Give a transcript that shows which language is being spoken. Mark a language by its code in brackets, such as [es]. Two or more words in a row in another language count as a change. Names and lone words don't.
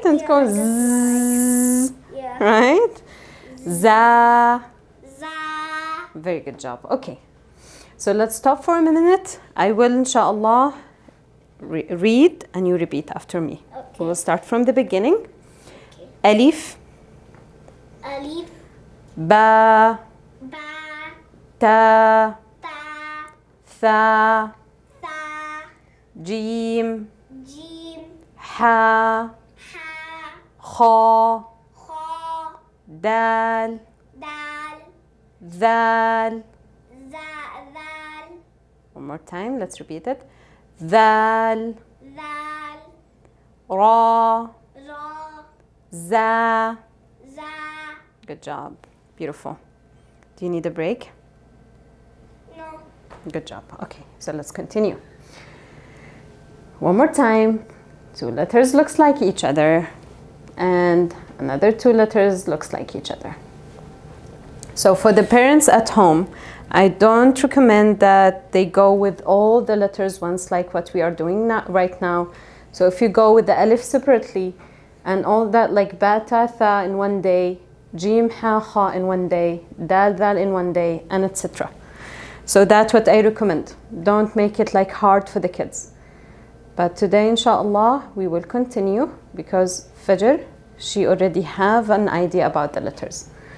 [en] And it Yeah, goes that's zzz, Yeah. right? Za. Za. Very good job. Okay. So let's stop for a minute. I will, inshallah, read and you repeat after me. Okay. We'll start from the beginning. Okay. Alif. Alif. Ba. Ba. Ta. Ta. Tha. Tha. Jeem. Jeem. Ha. Ha. Khaa. Kha. Dal. Dal. Dhal. Dal. One more time. Let's repeat it. Dhal. Dal. Ra. Ra. Za. Za. Good job. Beautiful. Do you need a break? No. Good job. Okay, so let's continue. One more time. Two letters looks like each other, and another two letters looks like each other. So for the parents at home, I don't recommend that they go with all the letters once like what we are doing right now. So if you go with the alif separately and all that like ba, ta, tha in one day, Jeem, ha, kha in one day, dal, dhal in one day, and etc. So that's what I recommend. Don't make it like hard for the kids. But today, inshallah, we will continue because Fajr, she already have an idea about the letters.